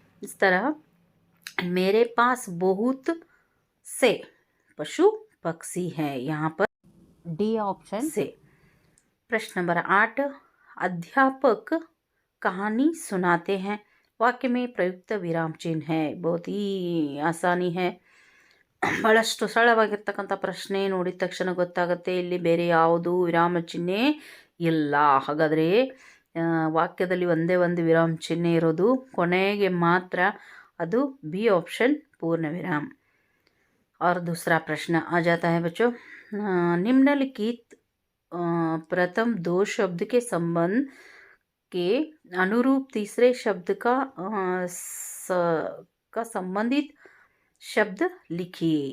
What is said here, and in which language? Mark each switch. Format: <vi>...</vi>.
<hi>इस तरह मेरे पास बहुत से पशु पक्षी हैं, यहाँ पर डी ऑप्शन से। प्रश्न नंबर 8, अध्यापक कहानी सुनाते हैं। वाक्य में प्रयुक्त विराम चिन्ह है। बहुत ही ಆಸಾನಿ है,</hi> <kn>ಬಹಳಷ್ಟು ಸರಳವಾಗಿರ್ತಕ್ಕಂಥ ಪ್ರಶ್ನೆ. ನೋಡಿದ ತಕ್ಷಣ ಗೊತ್ತಾಗುತ್ತೆ ಇಲ್ಲಿ ಬೇರೆ ಯಾವುದು ವಿರಾಮ ಚಿಹ್ನೆ ಇಲ್ಲ. ಹಾಗಾದರೆ ವಾಕ್ಯದಲ್ಲಿ ಒಂದೇ ಒಂದು ವಿರಾಮ ಚಿಹ್ನೆ ಇರೋದು ಕೊನೆಗೆ ಮಾತ್ರ, ಅದು</kn> <hi>बी ऑप्शन पूर्ण विराम। और दूसरा प्रश्न आ जाता है बच्चों, निम्नलिखित प्रथम 2 शब्द के संबंध के अनुरूप तीसरे शब्द का संबंधित शब्द लिखिए।</hi>